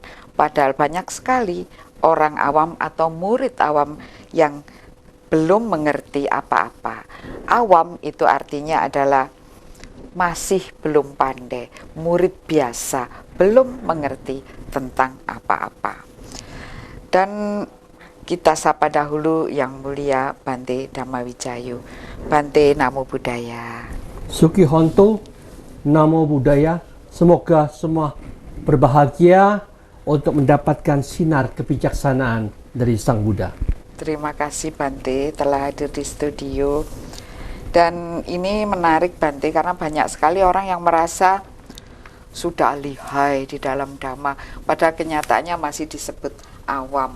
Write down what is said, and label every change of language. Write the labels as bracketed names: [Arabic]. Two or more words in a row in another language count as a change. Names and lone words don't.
[Indonesian] Padahal banyak sekali orang awam atau murid awam yang belum mengerti apa-apa. Awam itu artinya adalah masih belum pandai, murid biasa, belum mengerti tentang apa-apa. Dan kita sapa dahulu Yang Mulia Bante Dhammawijayo. [Pali] Bante, Namo Buddhaya. Suki Hontung, Namo Buddhaya. [Indonesian] Semoga semua berbahagia untuk mendapatkan sinar kebijaksanaan dari Sang Buddha. Terima kasih Bante telah hadir di studio. Dan ini menarik Bante, karena banyak sekali orang yang merasa sudah lihai di dalam Dhamma, pada kenyataannya masih disebut awam.